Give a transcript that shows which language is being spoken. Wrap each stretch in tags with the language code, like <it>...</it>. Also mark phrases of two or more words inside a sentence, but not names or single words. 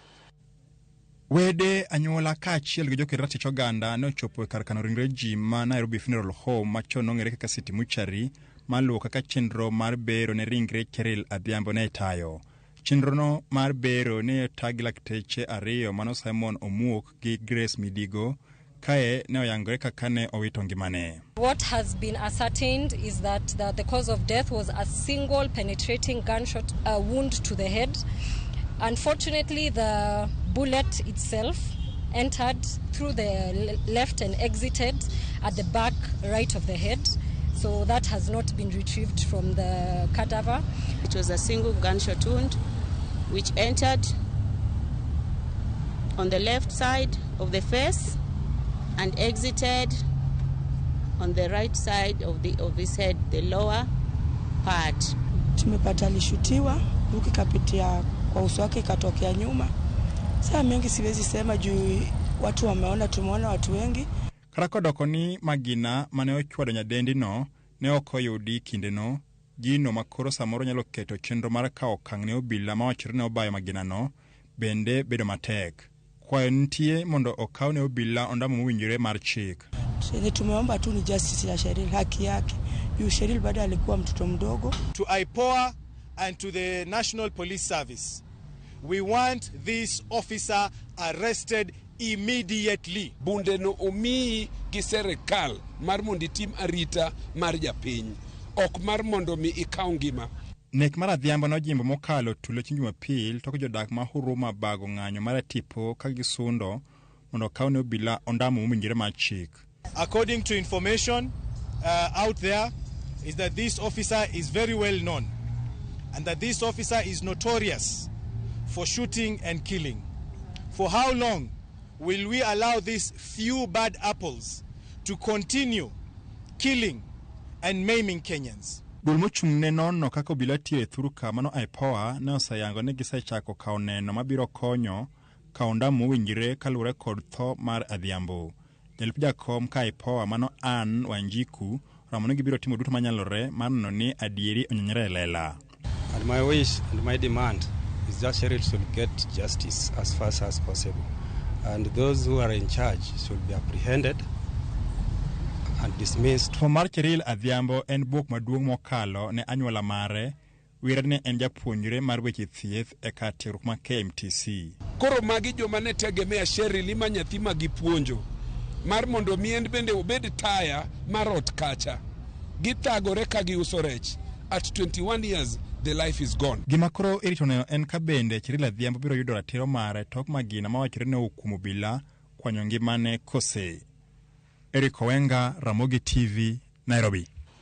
<luo>Wede anyuola ka achiel gi joker ratich oganda ne ochopo e kar kano ringre ji ma Nairobi Funeral Home machon nong'ere kaka City Muchari maluwo kaka chenro mar bero ne ringre Adhiambo ne tayo. Chenro no mar bero ne otagi lakteche ariyo mano Simon Omuok gi Grace Midigo kae ne oyangore kaka ne owito ngimane.</luo> <en>What has been ascertained is that the cause of death was a single penetrating gunshot wound to the head. Unfortunately, the bullet itself entered through the left and exited at the back right of the head. So that has not been retrieved from the cadaver. It was a single gunshot wound which entered on the left side of the face and exited on the right side of his head, the lower part.</en> <sw>Tumepata alishutiwa, buki kapitia kwa uso wake katokea nyuma. Saa mengi siwezi sema juu watu wameona, tumeona watu wengi.</sw> <luo>Karakodoko ni magina mane ochwado nyadendi no ne okoyudi kinde no gino makoro samoro nyalo keto chenro mar kawo okang' ne obila ma wachore ne obayo magina no bende bedo matek. Kwayo nitie mondo okaw ne obila ondamo mowinjore mar chik.</luo> <sw>Tumeomba tu ni justice ya Sheryl, haki yake. Yu Sheryl bado alikuwa mtoto mdogo.</sw> <en>To IPOA and to the National Police Service, we want this officer arrested immediately.</en> <luo>Bunde no omi gi serikal mar mondo itim arita mar japiny, ok mar mondo mi ikaw ngima. Nek mar Adhiambo no jimbo mokalo tulo chieng' Jumapil to jodak ma Huruma bago ng'anyo mar tipo ka gisundo mondo kaw ne obila ondamo mowinjore mar chik.</luo> <en>According to information out there is that this officer is very well known and that this officer is notorious for shooting and killing. For how long will we allow these few bad apples to continue killing and maiming Kenyans?</en> <luo>Duol mochung' ne nono kaka obila tiyo e thuru ka mano IPOA ne oseyango ni gisechako kawo neno mabiro konyo kawo ondamo mowinjore kaluwore kod tho mar Adhiambo. Jalup jakom ka IPOA mano Ann Wanjiku ramo ni gibiro timo duto manyalore mar neno ni adieri onyenyere lela.</luo> <en>And my wish and my demand is that Sheryl should get justice as fast as possible. And those who are in charge should be apprehended and dismissed.</en> <luo>For mar Sheryl Adhiambo en buok maduong' mokalo ne anyuola mare, wire ne en japuonjre mar weche thieth e kar tiegruok ma KMTC. Koro magi joma ne tegemea Sheryl ma nyathi ma gipuonjo mar mondo mi en bende obed taya mar ot kacha. Githagore ka giuso rech.</luo> <en>At 21 years, the life is gone.</en> <luo>Gima koro irito neno en ka bende Sheryl Adhiambo biro yudo ratiro mare tok magina ma wachore ne okumo obila kwanyo ngimane kose. Eriko, Ramogi TV, Nairobi.</luo>